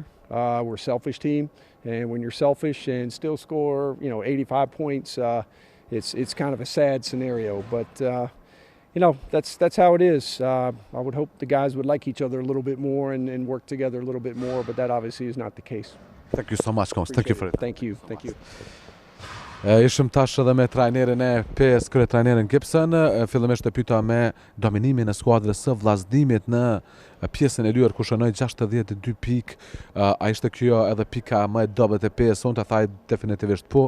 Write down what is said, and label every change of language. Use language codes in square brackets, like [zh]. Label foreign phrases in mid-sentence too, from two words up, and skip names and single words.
[en] We're a selfish team, and when you're selfish and still score, 85 points, it's kind of a sad scenario. But that's how it is. I would hope the guys would like each other a little bit more and work together a little bit more, but that obviously is not the case. Thank you so much, coach. Thank you for it. Thank you. [sq] Ishim tash edhe me trajnerin e PES, kryetrajnerin Gibson. Fillimisht e pyeta me dominimin e skuadrës së Vllaznimit në pjesën e lyer ku shënoi 62 pikë. A ishte kjo edhe pika më e dobët e PES? Unë ta thaj definitivisht po.